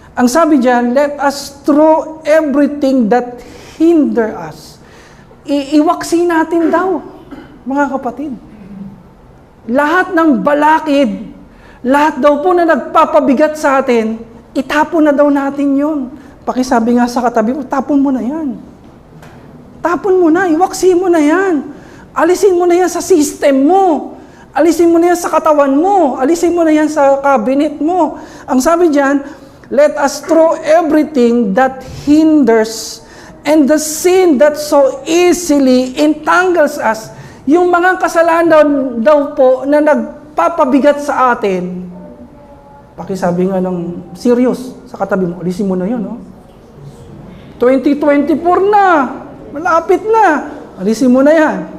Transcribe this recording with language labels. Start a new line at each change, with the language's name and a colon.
Filipino: Ang sabi diyan,
English: let us throw everything that hinder us.
Filipino: Iwaksi natin daw, mga kapatid. Lahat ng balakid, lahat daw po na nagpapabigat sa atin, itapon na daw natin yun. Pakisabi nga sa katabi mo, tapon mo na yan. Tapon mo na, iwaksi mo na yan. Alisin mo na yan sa system mo. Alisin mo na yan sa katawan mo. Alisin mo na yan sa cabinet mo. Ang sabi diyan,
English: let us throw everything that hinders and the sin that so easily entangles us.
Filipino: Yung mga kasalanan daw po na nagpapabigat sa atin. Pakisabi nga ng serious sa katabi mo, alisin mo na yun. Oh. 2024 na. Malapit na. Alisin mo na yan.